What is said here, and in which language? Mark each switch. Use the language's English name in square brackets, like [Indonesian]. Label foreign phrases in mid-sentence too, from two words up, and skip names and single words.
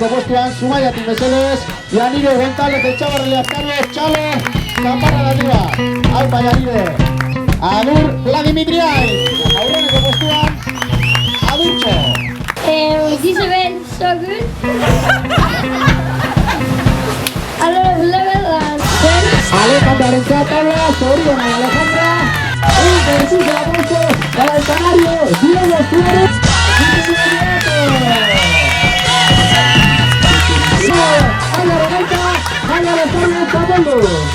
[Basque] Gustuan, Zumaia Timeseles, Yanire González de Chavarria, Carlos Chalo, Zaparra Datua, Alba Yanire, Agur Vladimitriai, Aurreneko postuan, Adurtxo. [English] This event is so good. A lot of level and [Spanish] Alejandra Tabla, Soriana y Alejandra. Un Jesús de la Ponce para el canario, Diego Suárez. ¡Vaya Rebeca! ¡Vaya Alejandra Zapolo!